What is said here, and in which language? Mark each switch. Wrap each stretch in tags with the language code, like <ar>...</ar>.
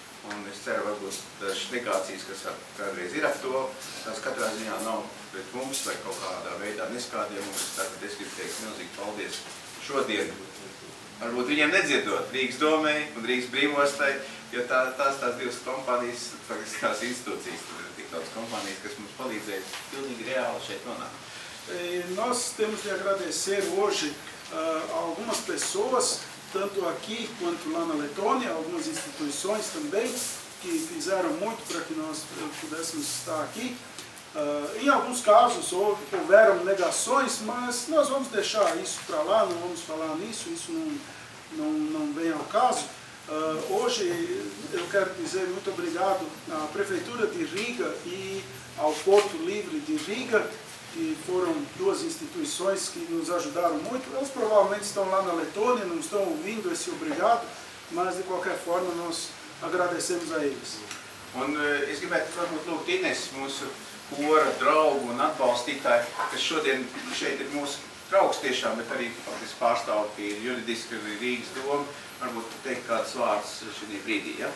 <lv>Un es ceru, varbūt dažas negācijas, kas kādreiz ir ap to, tās katrā ziņā nav pret mums vai kaut kādā veidā neskādiem mums. Tātad es gribu teikt milzīgi paldies šodien. Varbūt viņiem nedziedot Rīgas domei un Rīgas brīvostai, jo tās divas kompānijas, faktiski tās institūcijas, tur ir tik daudz kompānijas, kas mums palīdzēja pilnīgi reāli šeit nonākt.</lv> <pt>Nós temos de agradecer hoje a algumas pessoas, tanto aqui quanto lá na Letônia, algumas instituições também, que fizeram muito para que nós pudéssemos estar aqui. Em alguns casos houveram negações, mas nós vamos deixar isso para lá, não vamos falar nisso, isso não vem ao caso. Hoje eu quero dizer muito obrigado à Prefeitura de Riga e ao Porto Livre de Riga, que foram duas instituições que nos ajudaram muito. Elas provavelmente estão lá na Letônia, não estão ouvindo esse obrigado, mas de qualquer forma nós agradecemos a eles.</pt> <lv>Un es gribētu varbūt lūgt Ines, mūsu kora draugu un atbalstītāju, kas šodien šeit ir mūsu draugs tiešām, bet arī faktiski pārstāv pie juridiski Rīgas doma, varbūt teikt kādus vārdus šī brīdī, ja?</lv>